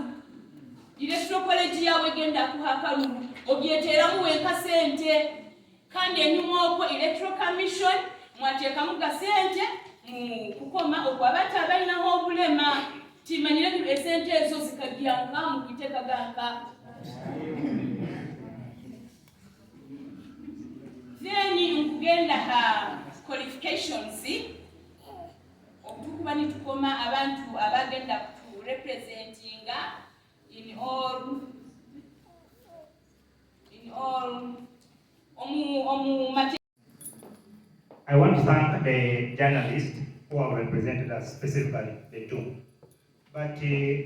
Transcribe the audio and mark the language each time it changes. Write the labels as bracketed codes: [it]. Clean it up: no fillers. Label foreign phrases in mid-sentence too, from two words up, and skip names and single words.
[ttj] Electoral College yawe genda kuhakalulu obyeteramu wenka sente kandi enyuma okwo Electoral Commission mwateekamu ga sente mu kukoma okwabantu abalinaho obulema timanyire esente ezo zikagyanka mu kiteeka ganka. Then nkugenda ha qualifications okutukuba nitukoma abantu abagenda ku [en] representing in all I want to thank the journalists who have represented us, specifically the two.